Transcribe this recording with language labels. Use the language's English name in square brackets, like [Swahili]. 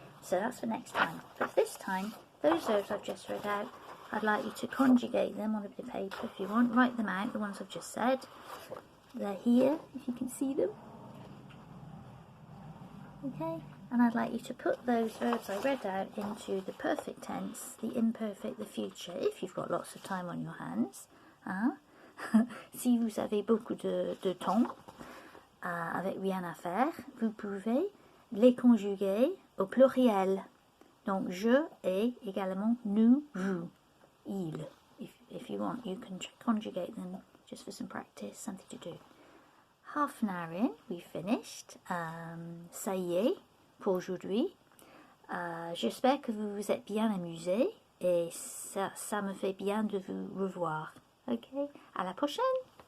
[English] So that's for next time. But this time, those verbs I've just read out, I'd like you to conjugate them on a bit of paper if you want. Write them out, the ones I've just said. They're here, if you can see them. Okay, and I'd like you to put those verbs I read out into the perfect tense, the imperfect, the future, if you've got lots of time on your hands. Hein? [French] Si vous avez beaucoup de temps, avec rien à faire, vous pouvez les conjuguer au pluriel. Donc, je et également nous, vous, il. [English] If you want, you can conjugate them just for some practice, something to do. Half an hour in, we've finished. [French] Ça y est pour aujourd'hui. J'espère que vous vous êtes bien amusés et ça me fait bien de vous revoir. Ok, à la prochaine!